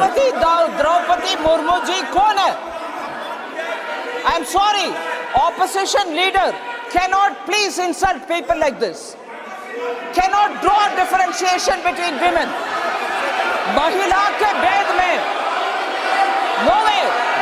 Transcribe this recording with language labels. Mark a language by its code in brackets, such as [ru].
[hi] राष्ट्रपति द्रौपदी मुर्मू जी कौन है? [en] I am sorry, opposition leader cannot please insult people like this. Cannot draw differentiation between women. [hi] महिला के भेद में [en] nowhere.